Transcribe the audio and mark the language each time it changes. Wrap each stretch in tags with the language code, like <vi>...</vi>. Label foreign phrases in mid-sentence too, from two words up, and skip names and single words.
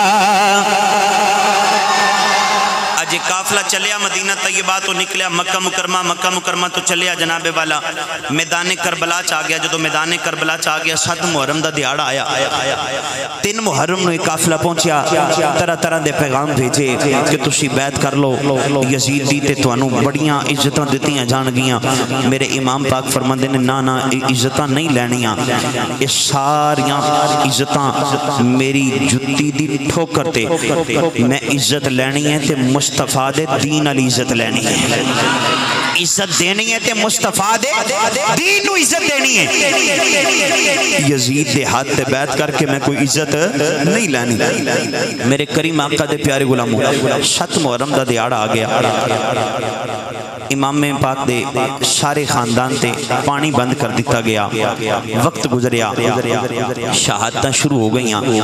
<pa>قافلہ چلیا مدینہ طیبہ تو نکلیا مکہ مکرمہ تو چلیا جناب والا میدان کربلا چاہ گیا جدو میدان کربلا چاہ گیا 7 محرم دا دیہاڑا آیا 3 محرم نو ایک قافلہ پہنچیا طرح طرح دے پیغام بھیجے کہ تسی بیعت کر لو یزید دی تے توانوں بڑیاں عزتاں دتیاں جان گیاں میرے امام پاک فرماندے نے نا عزتاں نہیں لینیاں یہ ساریاں عزتاں میری جتی دی ٹھوکر تے میں عزت لینی ہے تے مصطفیٰ دے دین علی عزت لینی ہے عزت دینی ہے تے مصطفیٰ دے دین نو عزت دینی ہے یزید دے ہاتھ تے بیعت کر کے میں کوئی عزت نہیں لینی میرے کریم آقا دے پیارے غلاموں 7 محرم دا دیہاڑا آ گیا امام پاک دے سارے خاندان تے پانی بند کر دیتا گیا وقت گزریا شہادتاں شروع ہو گئیاں</pa>